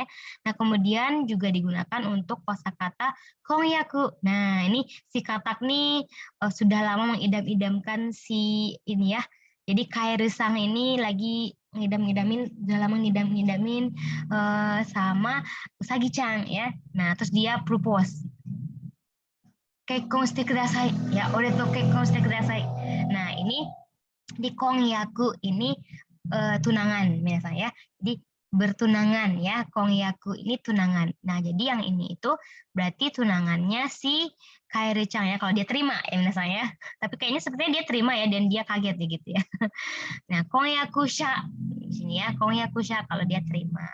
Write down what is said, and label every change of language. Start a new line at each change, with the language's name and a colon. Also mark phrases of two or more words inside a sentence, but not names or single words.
Indonesian: Nah, kemudian juga digunakan untuk kosakata kongyaku. Nah, ini si katak nih sudah lama mengidam-idamkan si ini ya. Jadi Kaeru-sang ini lagi ngidam-ngidamin, udah lama ngidam-ngidamin sama Usagi-chan ya. Nah, terus dia propose.
Japanese: 結婚してください. Ya, 俺と結婚してください.
Indonesian: Nah, ini di kongyaku ini tunangan biasanya ya. Jadi bertunangan ya, kongyaku ini tunangan. Nah, jadi yang ini itu berarti tunangannya si Kairi-chan ya, kalau dia terima ya biasanya. Tapi kayaknya sepertinya dia terima ya dan dia kaget ya gitu ya. Nah, kongyaku sha di sini ya, kongyaku sha kalau dia terima.